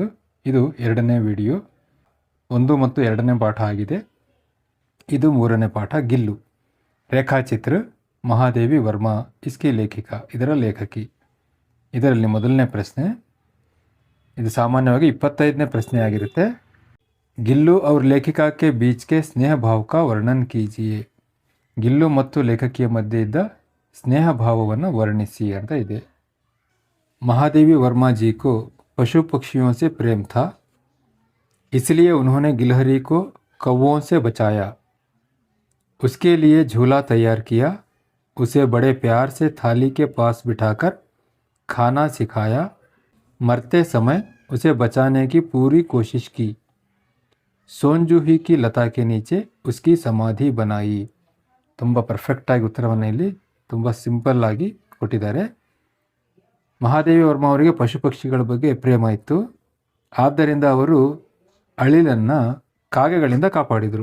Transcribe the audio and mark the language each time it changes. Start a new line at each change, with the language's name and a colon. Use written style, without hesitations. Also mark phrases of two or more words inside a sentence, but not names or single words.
Kannada: ಇದು 2ನೇ ವಿಡಿಯೋ. 1 ಮತ್ತು 2ನೇ ಪಾಠ ಆಗಿದೆ. ಇದು 3ನೇ ಪಾಠ. ಗಿಲ್ಲು ರೇಖಾಚಿತ್ರ ಮಹಾದೇವಿ ವರ್ಮಾ
Hindi: इसकी लेखिका,
Kannada: ಇದರ ಲೇಖಕಿ. ಇದರಲ್ಲಿ ಮೊದಲನೇ ಪ್ರಶ್ನೆ, ಇದು ಸಾಮಾನ್ಯವಾಗಿ 25ನೇ ಪ್ರಶ್ನೆ ಆಗಿರುತ್ತೆ.
Hindi: ಗಿಲ್ಲು और लेखिका के बीच के स्नेह भाव का वर्णन कीजिए.
Kannada: ಗಿಲ್ಲು ಮತ್ತು ಲೇಖಕಿಯ ಮಧ್ಯೆ ಇದ್ದ ಸ್ನೇಹ ಭಾವವನ್ನು ವರ್ಣಿಸಿ ಅಂತ ಇದೆ.
Hindi: महादेवी वर्मा जी को पशु पक्षियों से प्रेम था, इसलिए उन्होंने गिलहरी को कौवों से बचाया. उसके लिए झूला तैयार किया, उसे बड़े प्यार से थाली के पास बिठाकर खाना सिखाया. मरते समय उसे बचाने की पूरी कोशिश की. सोनजुही की लता के नीचे उसकी समाधि बनाई.
Kannada: ತುಂಬ ಪರ್ಫೆಕ್ಟಾಗಿ ಉತ್ತರವನ್ನು ಇಲ್ಲಿ ತುಂಬ ಸಿಂಪಲ್ ಆಗಿ ಕೊಟ್ಟಿದ್ದಾರೆ. ಮಹಾದೇವಿ ವರ್ಮಾ ಅವರಿಗೆ ಪಶು ಪಕ್ಷಿಗಳ ಬಗ್ಗೆ ಪ್ರೇಮ ಇತ್ತು, ಆದ್ದರಿಂದ ಅವರು ಅಳಿಲನ್ನು ಕಾಗೆಗಳಿಂದ ಕಾಪಾಡಿದರು.